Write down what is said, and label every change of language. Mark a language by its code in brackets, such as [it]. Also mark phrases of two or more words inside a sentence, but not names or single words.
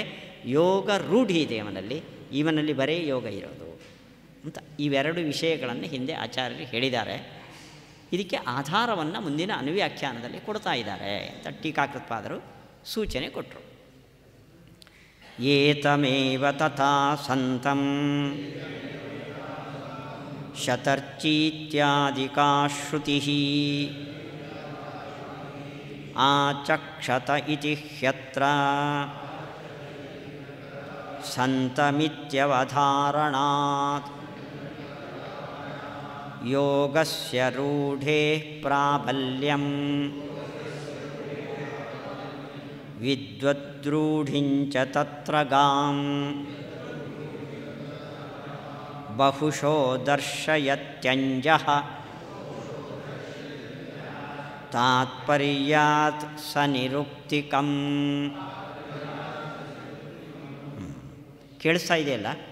[kn] ಯೋಗ ರೂಢಿ ಇದೆ ಅವನಲ್ಲಿ, ಇವನಲ್ಲಿ ಬರೀ ಯೋಗ ಇರೋದು ಅಂತ. ಇವೆರಡು ವಿಷಯಗಳನ್ನು ಹಿಂದೆ ಆಚಾರ್ಯರು ಹೇಳಿದ್ದಾರೆ. ಇದಕ್ಕೆ ಆಧಾರವನ್ನು ಮುಂದಿನ ಅನುವ್ಯಾಖ್ಯಾನದಲ್ಲಿ ಕೊಡ್ತಾ ಇದ್ದಾರೆ ಅಂತ ಟೀಕಾಕೃತ್ಪಾದರು ಸೂಚನೆ ಕೊಟ್ಟರು. [sa] ಏತಮೇವ ತಥಾ ಸಂತಂ ಶತರ್ಚೀತ್ಯಾದಿಕಾ ಶ್ರುತಿಃ ಆಚಕ್ಷತ ಇತಿ ಹ್ಯತ್ರ ಸಂತಮಿತ್ಯವಧಾರಣಾತ್ ಯೋಗಸ್ಯ ರೂಢೇಃ ಪ್ರಾಬಲ್ಯಂ ವಿದ್ವದ್ರೂಢಿಂಚ ತತ್ರ ಗಾಂ ಬಹುಶೋ ದರ್ಶಯತ್ಯಂಜಃ ತಾತ್ಪರ್ಯಾತ್ ಸ ನಿರುಕ್ತಿಕಂ. [kn] ಕೇಳಿಸ್ತಾ ಇದೆಯಲ್ಲ?